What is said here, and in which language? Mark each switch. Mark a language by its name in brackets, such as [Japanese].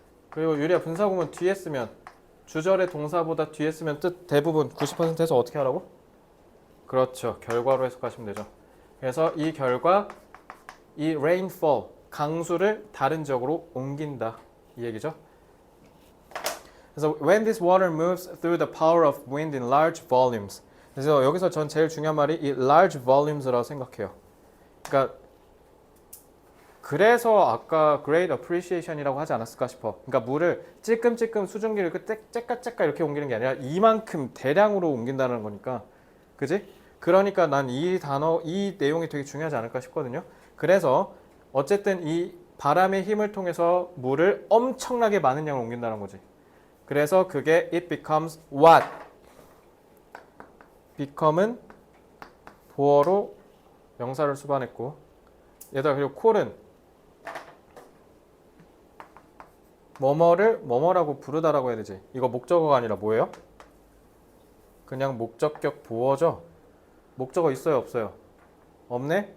[Korean] 그리고 유리야 분사구문 뒤에 쓰면 주절의 동사보다 뒤에 쓰면 뜻 대부분 90%에서 어떻게 하라고? 그렇죠. 결과로 해석하시면 되죠. 그래서 이 결과, 이 rainfall, 강수를 다른 지역으로 옮긴다. 이 얘기죠. [English] 그래서 when this water moves through the power of wind in large volumes. [Korean] 그래서 여기서 전 제일 중요한 말이 이 large volumes라고 생각해요. 그러니까 그래서 아까 great appreciation 이라고 하지 않았을까 싶어. 그러니까 물을 찔끔찔끔 수증기를 째까째까 이렇게 옮기는 게 아니라 이만큼 대량으로 옮긴다는 거니까. 그지? 그러니까 난 이 단어, 이 내용이 되게 중요하지 않을까 싶거든요. 그래서 어쨌든 이 바람의 힘을 통해서 물을 엄청나게 많은 양을 옮긴다는 거지. [English] 그래서 그게 it becomes what? [Korean] become은 보어로 명사를 수반했고, 얘들아 그리고 call은 뭐뭐를 뭐뭐라고 부르다라고 해야 되지. 이거 목적어가 아니라 뭐예요? 그냥 목적격 보어죠. 목적어 있어요 없어요? 없네?